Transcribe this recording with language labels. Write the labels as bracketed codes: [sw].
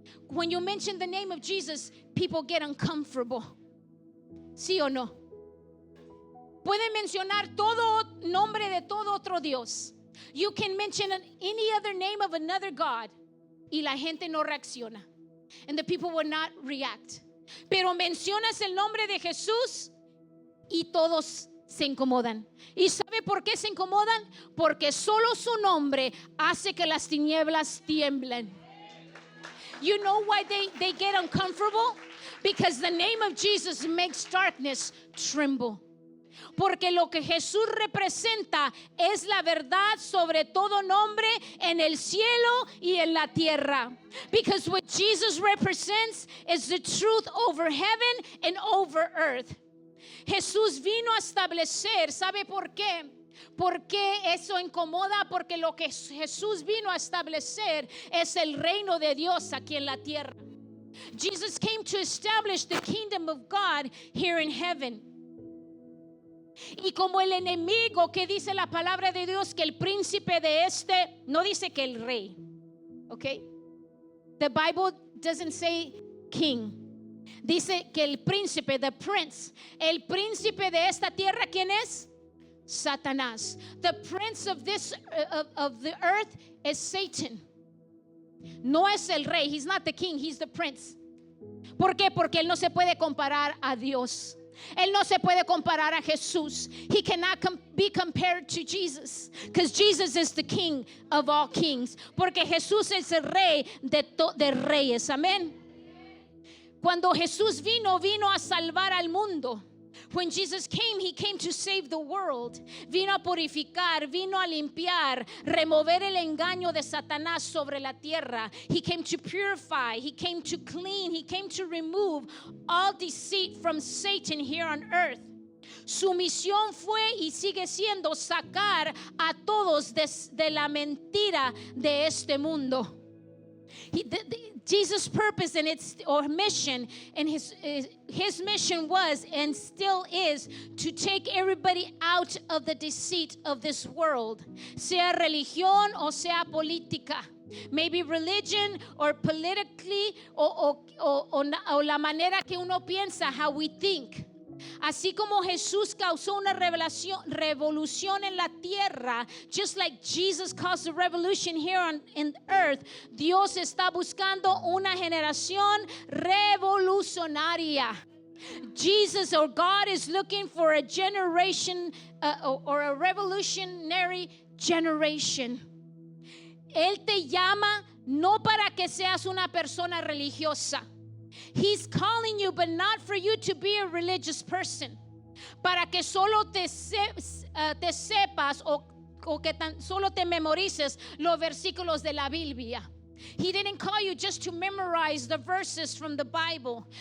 [en] When you mention the name of Jesus, people get uncomfortable. [es] ¿Sí o no? Pueden mencionar todo nombre de todo otro Dios. [en] You can mention any other name of another God [es] y la gente no reacciona. [en] And the people will not react. [es] Pero mencionas el nombre de Jesús y todos se incomodan. ¿Y sabe por qué se incomodan? Porque solo su nombre hace que las tinieblas tiemblen. [en] You know why they get uncomfortable? Because the name of Jesus makes darkness tremble. [es] Porque lo que Jesús representa es la verdad sobre todo nombre en el cielo y en la tierra. [en] Because what Jesus represents is the truth over heaven and over earth. [es] Jesús vino a establecer, ¿sabe por qué? ¿Por qué eso incomoda? Porque lo que Jesús vino a establecer es el reino de Dios aquí en la tierra. [en] Jesus came to establish the kingdom of God here in heaven. [es] Y como el enemigo, que dice la palabra de Dios, que el príncipe de este, no dice que el rey, okay? [en] The Bible doesn't say king. [es] Dice que el príncipe, [en] the prince, [es] el príncipe de esta tierra, ¿quién es? Satanás. [en] The prince of this of the earth is Satan. [es] No es el rey, [en] he's not the king, he's the prince. [es] ¿Por qué? Porque él no se puede comparar a Dios. Él no se puede comparar a Jesús. [en] He cannot be compared to Jesus, because Jesus is the king of all kings. [es] Porque Jesús es el rey de reyes. Amén. Cuando Jesús vino a salvar al mundo. [en] When Jesus came, he came to save the world. [es] Vino a purificar, vino a limpiar, remover el engaño de Satanás sobre la tierra. [en] He came to purify, he came to clean, he came to remove all deceit from Satan here on earth. [es] Su misión fue y sigue siendo sacar a todos de la mentira de este mundo. [en] Jesus' purpose and mission and his mission was and still is to take everybody out of the deceit of this world, [es] sea religión o sea política. [en] Maybe religion or politically [es] o la manera que uno piensa, [en] how we think. [es] Así como Jesús causó una revolución en la tierra, [en] just like Jesus caused a revolution here on earth, [es] Dios está buscando una generación revolucionaria. [en] Jesus or God is looking for a generation or a revolutionary generation. [es] Él te llama no para que seas una persona religiosa. [en] He's calling you, but not for you to be a religious person. [es] Para que solo te sepas o que solo te memorices los versículos de la Biblia. [en] He didn't call you just to memorize the verses from the Bible.